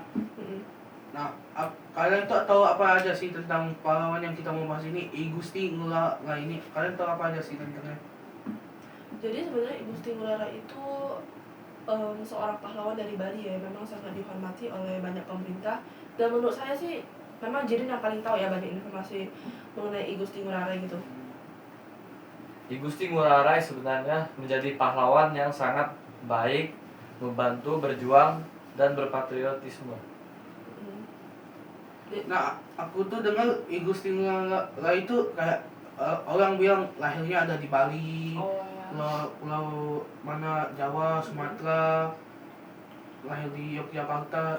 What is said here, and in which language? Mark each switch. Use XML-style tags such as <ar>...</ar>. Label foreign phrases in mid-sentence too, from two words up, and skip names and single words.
<id>Nah, kalian tuh tahu apa aja sih tentang pahlawan yang kita mau bahas ini? I Gusti Ngurah Rai ini, kalian tahu apa aja sih tentangnya? Jadi sebenarnya I Gusti Ngurah Rai itu seorang pahlawan dari Bali ya, memang sangat dihormati oleh banyak pemerintah. Dan menurut saya sih memang Jaden yang paling tahu ya banyak informasi mengenai I Gusti Ngurah Rai gitu. I Gusti Ngurah Rai sebenarnya menjadi pahlawan yang sangat baik, membantu, berjuang, dan berpatriotisme. Nah, aku tuh dengar I Gusti Ngurah Rai itu kayak orang bilang lahirnya ada di Bali, pulau mana, Jawa, Sumatera, lahir di Yogyakarta.</id>